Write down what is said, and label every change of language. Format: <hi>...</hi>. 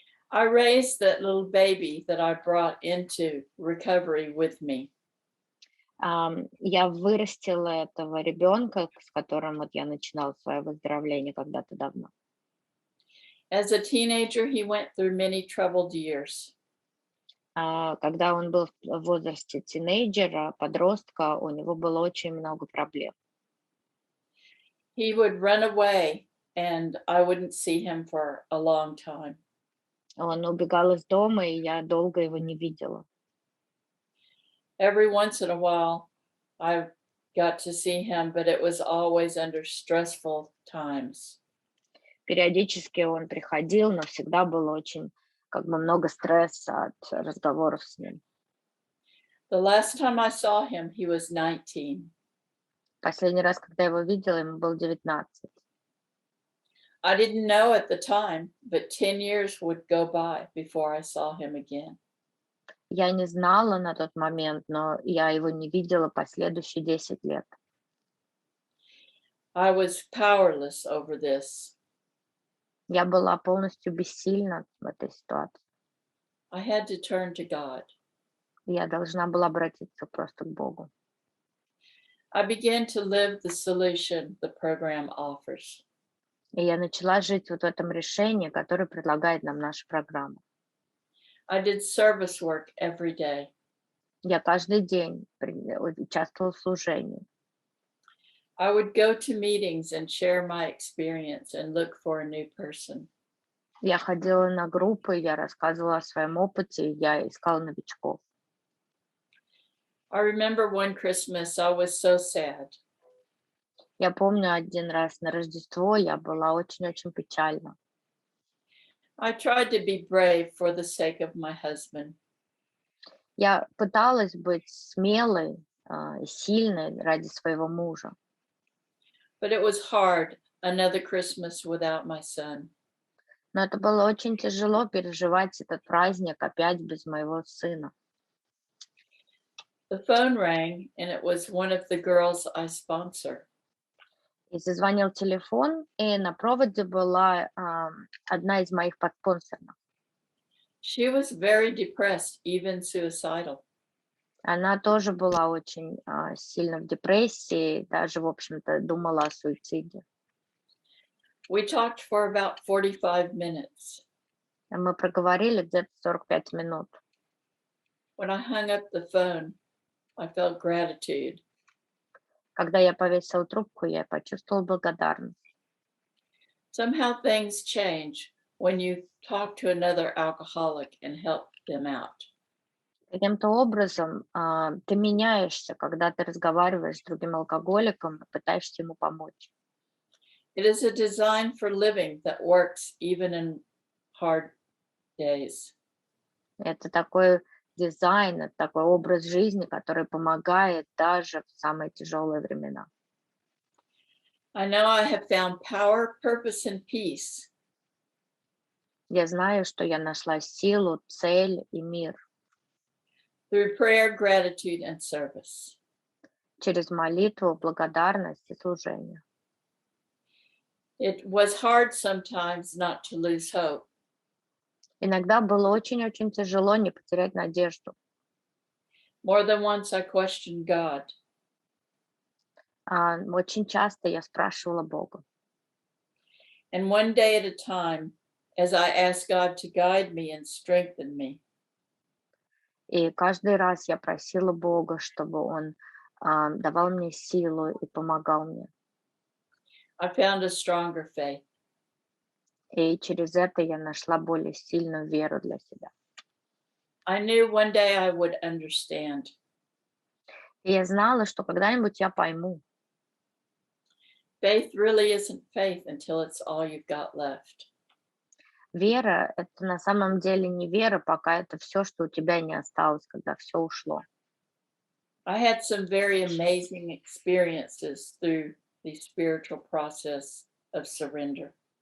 <en>I raised that little baby that I brought into recovery with me.</en> <ru>Я вырастила этого ребенка, с которым вот я начинала свое выздоровление когда-то давно.</ru> <en>As a teenager, he went through many troubled years.</en> <ru>Когда он был в возрасте тинейджера, подростка, у него было очень много проблем.</ru> <en>He would run away, and I wouldn't see him for a long time.</en> <ru>Он убегал из дома, и я долго его не видела.</ru> <en>Every once in a while, I got to see him, but it was always under stressful times.</en> <ru>Периодически он приходил, но всегда было очень много стресса от разговоров с ним.</ru> <en>The last time I saw him, he was 19.</en> <ru>Последний раз, когда я его видела, ему было 19.</ru> <en>I didn't know at the time, but 10 years would go by before I saw him again.</en> <ru>Я не знала на тот момент, но я его не видела последующие 10 лет.</ru> <en>I was powerless over this.</en> <ru>Я была полностью бессильна в этой ситуации.</ru> <en>I had to turn to God.</en> <ru>Я должна была обратиться просто к Богу.</ru> <en>I began to live the solution the program offers.</en> <ru>И я начала жить вот в этом решении, которое предлагает нам наша программа.</ru> <en>I did service work every day.</en> <ru>Я каждый день участвовала в служении.</ru> <en>I would go to meetings and share my experience and look for a new person.</en> <ru>Я ходила на группы, я рассказывала о своем опыте, я искала новичков.</ru> <en>I remember one Christmas I was so sad.</en> <ru>Я помню один раз на Рождество я была очень-очень печальна.</ru> <en>I tried to be brave for the sake of my husband.</en> <ru>Я пыталась быть смелой и сильной ради своего мужа.</ru> <en>But it was hard, another Christmas without my son.</en> <ru>Но это было очень тяжело переживать этот праздник опять без моего сына.</ru> <en>The phone rang, and it was one of the girls I sponsor.</en> <ru>И зазвонил телефон, и на проводе была одна из моих подспонсоров.</ru> <en>She was very depressed, even suicidal.</en> <ru>Она тоже была очень сильно в депрессии, даже, в общем-то, думала о суициде.</ru> <en>We talked for about 45 minutes.</en> <ru>Мы проговорили где-то 45 минут.</ru> <en>When I hung up the phone, I felt gratitude.</en> <ru>Когда я повесила трубку, я почувствовала благодарность.</ru> <en>Somehow things change when you talk to another alcoholic and help them out.</en> <ru>Каким-то образом ты меняешься, когда ты разговариваешь с другим алкоголиком и пытаешься ему помочь.</ru> <en>It is a design for living that works even in hard days.</en> <ru>Это такой дизайн, это такой образ жизни, который помогает даже в самые тяжелые времена.</ru> <en>I know I have found power, purpose, and peace.</en> <ru>Я знаю, что я нашла силу, цель и мир</ru> <en>through prayer, gratitude, and service.</en> <ru>через молитву, благодарность и служение.</ru> <en>It was hard sometimes not to lose hope.</en> <ru>Иногда было очень-очень тяжело не потерять надежду.</ru> <en>More than once I questioned God.</en> <ru>Очень часто я спрашивала Бога.</ru> <en>And one day at a time, as I asked God to guide me and strengthen me,</en> <ru>И каждый раз я просила Бога, чтобы Он давал мне силу и помогал мне.</ru> <en>I found a stronger faith.</en> <ru>И через это я нашла более сильную веру для себя.</ru> <en>I knew one day I would understand.</en> <ru>И я знала, что когда-нибудь я пойму.</ru> <en>Faith really isn't faith until it's all you've got left.</en> <ru>Вера — это на самом деле не вера, пока это все, что у тебя не осталось, когда все ушло.</ru> <en>I had some very amazing experiences through the spiritual process of surrender.</en>